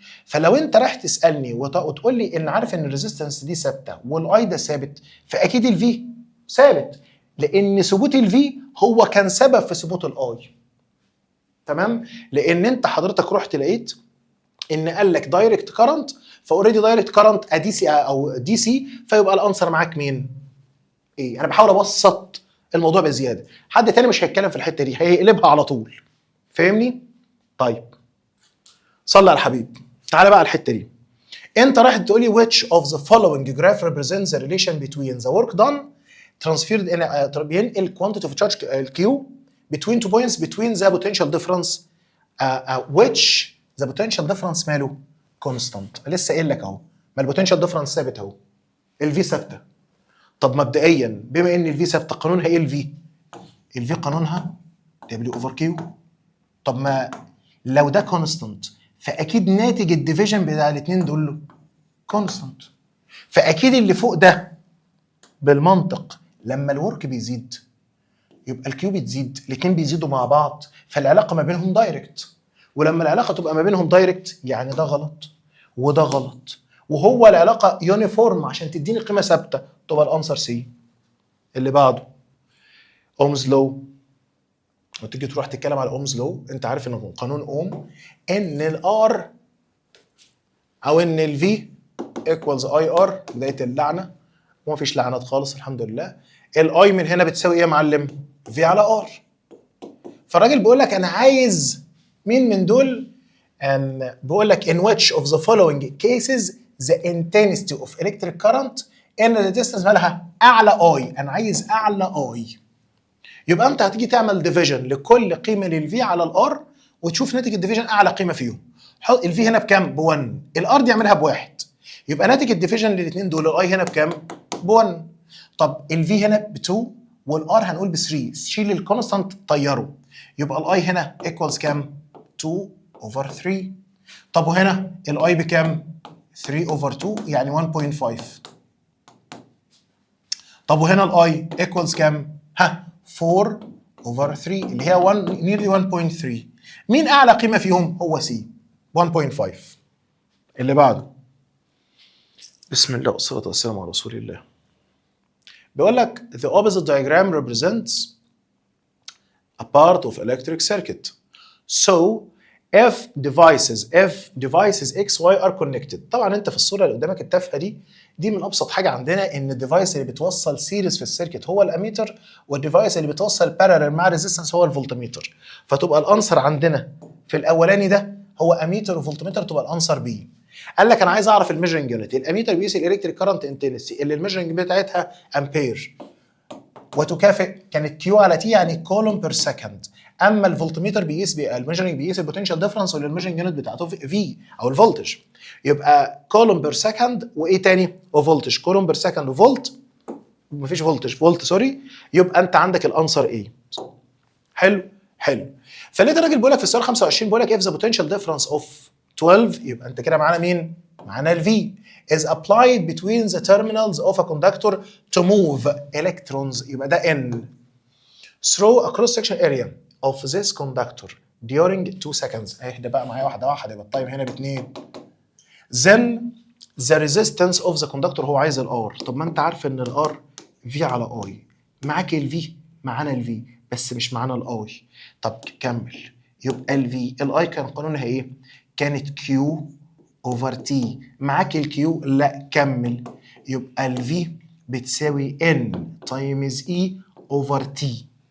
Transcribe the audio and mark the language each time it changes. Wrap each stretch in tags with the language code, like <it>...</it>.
<ar>فلو انت راح تسالني وتقول لي ان عارف ان الريزيستنس دي ثابته والاي ده ثابت، فاكيد الفي ثابت لان ثبوت الفي هو كان سبب في ثبوت الاي. تمام؟ لان انت حضرتك رحت لقيت ان قال لك دايركت كارنت، فاوريدي دايركت كارنت ادي سي او دي سي، فيبقى الانسر معاك مين؟ ايه. انا بحاول ابسط الموضوع بزياده، حد تاني مش هيتكلم في الحته دي، هيقلبها على طول. فاهمني؟ طيب صلى على الحبيب. تعالى بقى على الحته دي. انت رايح تقول لي</ar> <en>which of the following graph represents the relation between the work done transferred in</en> <ar>بينقل</ar> <en>quantity of charge Q between two points between the potential difference which the potential difference</en> <ar>ماله</ar> <en>constant.</en> <ar>لسه قايل لك اهو، ما البوتنشال ديفرنس ثابت اهو، الفي ثابته. طب مبدئيا بما ان الفي ثابته قانونها ايه الفي؟ الفي قانونها دبليو اوفر كيو. طب ما لو ده كونستانت فاكيد ناتج الديفيجن بتاع الاثنين دول كونستانت، فاكيد اللي فوق ده بالمنطق لما الورك بيزيد يبقى الكيو بتزيد، الاثنين بيزيدوا مع بعض، فالعلاقه ما بينهم دايركت. ولما العلاقه تبقى ما بينهم دايركت يعني ده غلط وده غلط، وهو العلاقه يونيفورم عشان تديني قيمه ثابته، تبقى الانسر سي. اللي بعده اومز لو. وتيجي تروح تتكلم على اومز لو، انت عارف ان قانون اوم ان الار او ان الفي ايكوالز اي ار، بدايه اللعنه، وما فيش لعنات خالص الحمد لله. الاي من هنا بتساوي ايه يا معلم؟ في على ار. فالراجل بيقول لك انا عايز مين من دول؟ بيقول لك</ar> <en>in which of the following cases the intensity of electric current in the distance</en> <ar>مالها اعلى اي. انا عايز اعلى اي. يبقى انت هتيجي تعمل ديفيجن لكل قيمه للفي على الار وتشوف ناتج الديفيجن اعلى قيمه فيهم. حط الفي هنا بكام؟ ب1، الار دي اعملها ب1، يبقى ناتج الديفيجن للاثنين دول الاي هنا بكام؟ ب1. طب الفي هنا ب2 والار هنقول ب3، شيل الكونستانت طيره، يبقى الاي هنا ايكوالز كام؟ 2 اوفر 3. طب وهنا الاي بكام؟ 3 اوفر 2 يعني 1.5. طب وهنا الاي ايكوالز كام؟ 4 اوفر 3 اللي هي 1 نيرلي 1.3. مين اعلى قيمه فيهم؟ هو سي 1.5. اللي بعده بسم الله والصلاه والسلام على رسول الله. بيقول لك</ar> <en>the opposite diagram represents a part of electric circuit. So if devices X Y are connected.</en> <ar>طبعا انت في الصوره اللي قدامك التافهه دي من ابسط حاجه عندنا، ان الديفايس اللي بتوصل سيريز في السيركت هو الاميتر، والديفايس اللي بتوصل بارالل مع ريزيستنس هو الفولتميتر. فتبقى الانسر عندنا في الاولاني ده هو اميتر وفولتميتر، تبقى الانسر بي. قال لك انا عايز اعرف الميجرنج يونت. الاميتر بيقيس الالكتريك كارنت انتنسي اللي الميجرنج بتاعتها امبير، وتكافئ كانت كيو على تي يعني كولوم بير سكند. اما الفولتميتر بيقيس الميجرنج بيقيس البوتنشال ديفرنس، واللي الميجرنج يونت بتاعته في او الفولتج، يبقى كولوم بير سكند وايه تاني؟ وفولتج. كولوم بير سكند وفولت، مفيش فولتج، فولت سوري. يبقى انت عندك الانسر ايه؟ حلو حلو. فلقيت الراجل بيقول لك</ar> <en>في السؤال 25 بيقول لك if the potential difference of 12،</en> <ar>يبقى انت كده معانا مين؟ معانا الفي</ar> <en>is applied between the terminals of a conductor to move electrons،</en> <ar>يبقى ده</ar> <en>N through a cross section area of this conductor during 2 seconds.</en> <ar>اهدى بقى معايا واحده واحده، يبقى التايم هنا ب2.</ar> <en>then the resistance of the conductor،</en> <ar>هو عايز الار. طب ما انت عارف ان الار في على اي، معاك الفي، معانا الفي بس مش معانا الاي. طب كمل، يبقى الفي الاي كان قانونها ايه؟ كانت كيو اوفر تي. معاك الكيو؟ لا كمل، يبقى الفي بتساوي ان تايمز اي اوفر تي.</ar>